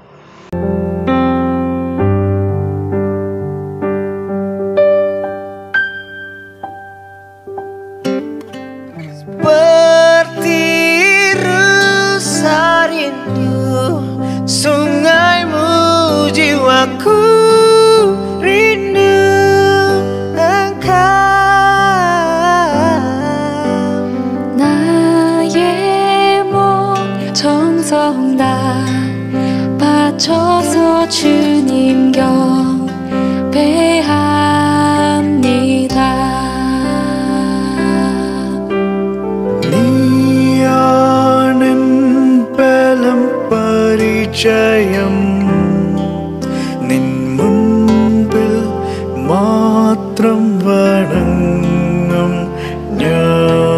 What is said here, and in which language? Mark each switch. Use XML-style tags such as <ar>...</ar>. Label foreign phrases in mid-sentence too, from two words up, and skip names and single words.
<id>Seperti rusa rindu sungaimu, jiwaku rindu engkau.</id> <ko>나의 몸 정성 다 바쳐서 주님 경배합니다.</ko> <ml>പരിചയം നിൻ മുൻപിൽ മാത്രം വണങ്ങും ഞാൻ.</ml>